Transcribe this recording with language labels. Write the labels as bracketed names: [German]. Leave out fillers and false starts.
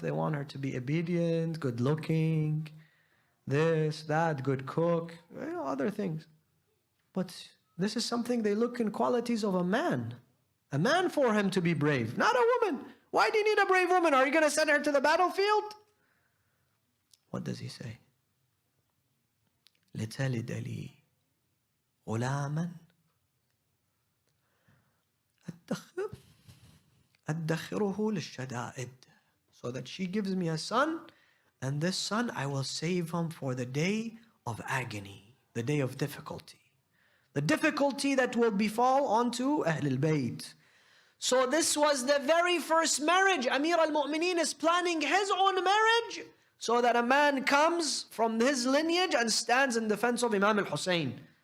[English] They want her to be obedient, good looking, this, that, good cook, other things. But this is something they look in qualities of a man. A man for him to be brave, not a woman. Why do you need a brave woman? Are you going to send her to the battlefield? What does he say? [Arabic] لتلد لي غلاما أدخره للشدائد. [English] So that she gives me a son, and this son I will save him for the day of agony, the day of difficulty. The difficulty that will befall onto Ahl al-Bayt. So this was the very first marriage. Amir al-Mu'mineen is planning his own marriage so that a man comes from his lineage and stands in defense of Imam al-Hussein.